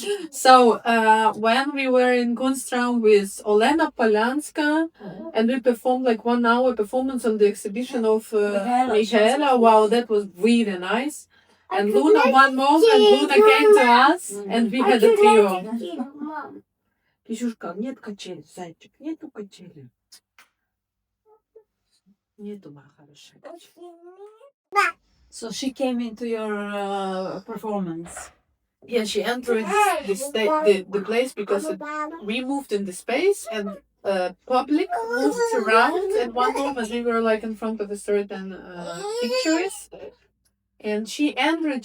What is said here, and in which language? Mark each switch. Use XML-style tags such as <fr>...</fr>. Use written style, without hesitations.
<en>So when we were in Kunstraum with Olena Polianska, and we performed like 1 hour performance on the exhibition of Michaela. Wow, that was really nice. And Luna, one moment, Luna came to us, and we had a trio.</en> <ru>Кисюшка, нет качели, зайчик, нету качели. Нету, моя хорошая.</ru> <en>So she came into your performance. Yeah, she entered the place because we moved in the space, and public moved around. At one moment, we were like in front of a certain pictures, and she entered.</en>